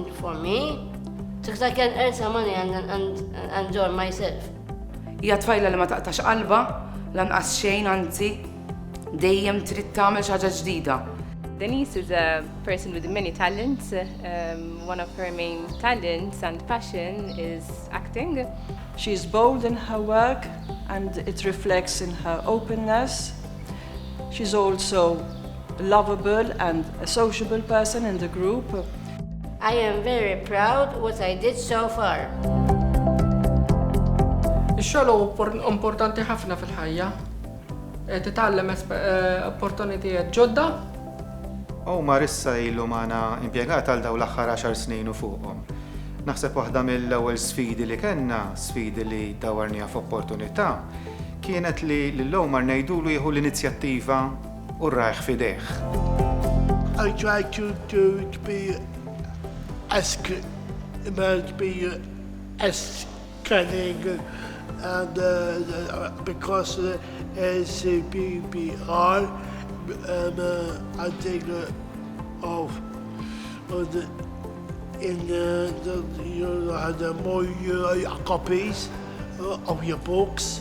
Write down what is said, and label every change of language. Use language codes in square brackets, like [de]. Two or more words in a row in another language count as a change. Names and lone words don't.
[en] for me, because I can earn some money and enjoy myself. [mt] Hija tfajla li ma taqtax qalba, lanqas xejn anzi, dejjem trid tagħmel xi ħaġa ġdida. [en] Denise is a person with many talents. One of her main talents and passion is acting. She's bold in her work and it reflects in her openness. She's also lovable and a sociable person in the group. I am very proud what I did so far. [mt] Ix-xogħol importanti ħafna fil-ħajja. Titgħallem opportunitajiet ġodda. Omar issa ilu magħna impjegat għal dawn l-aħħar 10 snin u fuqhom. Naħseb waħda mill-ewwel sfidi li kellna, sfidi li dawarniha f'opportunità, kienet li l-Omar ngħidulu jieħu l-inizjattiva u rajh fidejh. [en] I try to be as cunning and because CPPR I think you had more copies of your books.